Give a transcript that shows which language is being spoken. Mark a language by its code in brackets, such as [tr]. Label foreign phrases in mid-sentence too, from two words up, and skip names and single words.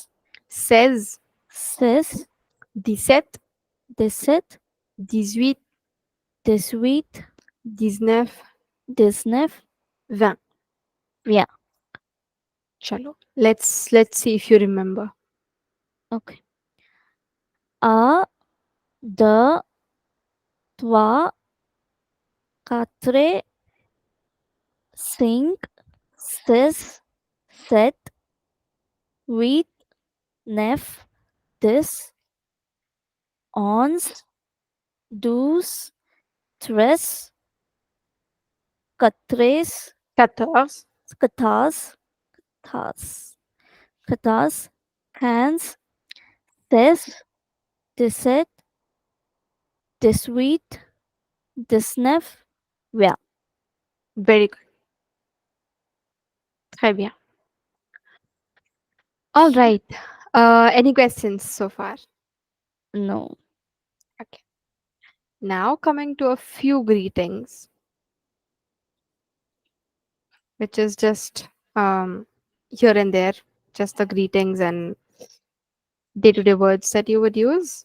[en] 16, 16, 17, 17, 18, 18, 19, 19, 20. 20. Chalo. Let's see if you remember. [fr] Okay. Un, deux, trois, quatre, cinq, six, sept, huit, neuf, 10, Ons, dos, tres, catres, 14. catas, tas, catas, cans, des, dix-sept, dix-huit, dix-neuf, [en] yeah. Very good. [fr] Très bien. [en] All right. Any questions so far? No. Okay. Now coming to a few greetings, which is just here and there, just the greetings and day-to-day words that you would use.